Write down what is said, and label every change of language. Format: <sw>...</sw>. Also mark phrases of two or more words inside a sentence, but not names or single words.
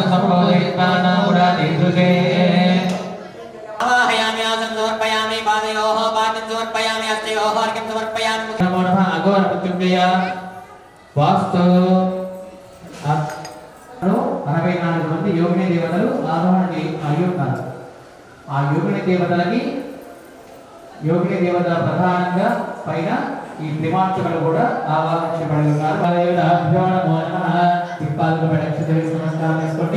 <sa>संबोधयित्वाना मुरादिदृशे आवाहयामि आसनं समर्पयामि पादयोः पादं समर्पयामि हस्तयोः अर्घ्यं समर्पयामि नमो नमः। अघोर मृत्युंजय वास्तु</sa> <te>64 మంది యోగిని దేవతలు ఆరోహణకి అయ్యున్నారు. ఆ యోగిని దేవతలకి యోగిని దేవతల ప్రధానంగా పైన ఈ త్రిమార్చకులు కూడా ఆవాహించబడి ఉన్నారు.</te> <sa>దేవతాభ్యో నమో నమః.</sa> <te>దీపాలకు ప్రదక్షిణ నమస్కారం చేసుకోండి.</te>